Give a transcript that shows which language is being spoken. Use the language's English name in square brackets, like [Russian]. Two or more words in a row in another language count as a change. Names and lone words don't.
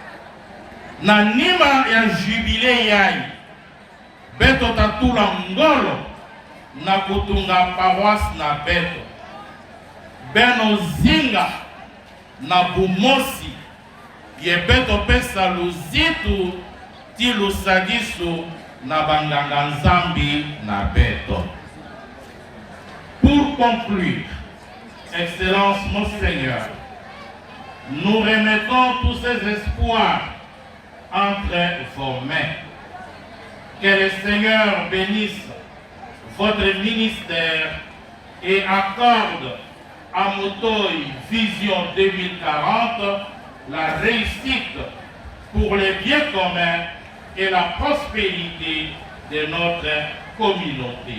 [Kongo] Na nima ya jubile yai, beto tatula ngolo na kutunga paroisse na beto beno zinga na bumosi ye beto pesa luzitu ti lusadisu na banganga nzambi na beto. [French] Pour conclure, Excellence Monseigneur, nous remettons tous ces espoirs entre vos mains. Que le Seigneur bénisse votre ministère et accorde à Motoy Vision 2040 la réussite pour le bien commun et la prospérité de notre communauté.